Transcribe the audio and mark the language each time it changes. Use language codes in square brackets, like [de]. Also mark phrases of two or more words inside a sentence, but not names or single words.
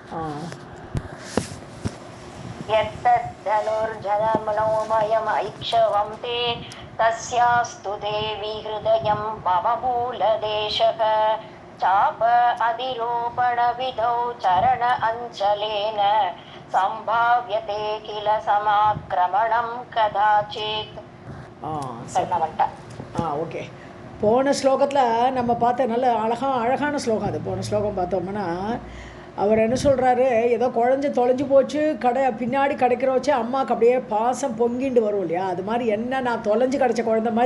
[sa] यत्तद्धनुर्जनमनोमयम् ऐक्षवं ते तस्यास्तु देवी हृदयं मम मूलदेशः चाप अधिरोपणविधौ चरण अञ्चलेन सम्भाव्यते किल समाक्रमणं कदाचित्. [ta] ஓகே. போன ஸ்லோகத்தில் நம்ம பார்த்த நல்ல அழகான ஸ்லோகம் அது. போன ஸ்லோகம் பார்த்தோம்னா அவர் என்ன சொல்கிறாரு, ஏதோ குழஞ்சி தொலைஞ்சு போச்சு, பின்னாடி கிடைக்கிற வச்சு அம்மாவுக்கு அப்படியே பாசம் பொங்கிண்டு வரும் இல்லையா, அது மாதிரி என்ன நான் தொலைஞ்சு கிடச்ச குழந்த மாதிரி.